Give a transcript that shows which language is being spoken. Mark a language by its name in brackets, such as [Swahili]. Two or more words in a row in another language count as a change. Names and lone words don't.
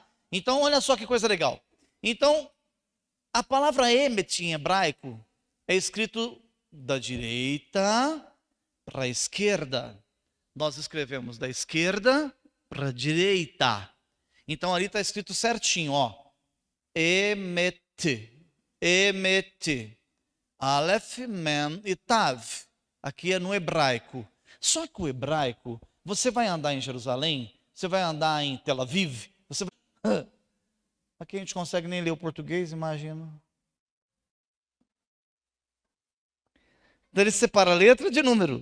[Portuguese] Então olha só que coisa legal. Então, a palavra emet em hebraico é escrito da direita para a esquerda. Nós escrevemos da esquerda para a direita. Então ali está escrito certinho, ó. Emet. Emet. Aleph, Mem e Tav. Aqui é no hebraico. Só que o hebraico, você vai andar em Jerusalém, você vai andar em Tel Aviv, você vai... Aqui a gente consegue nem ler o português, imagina. Então ele separa letra de número.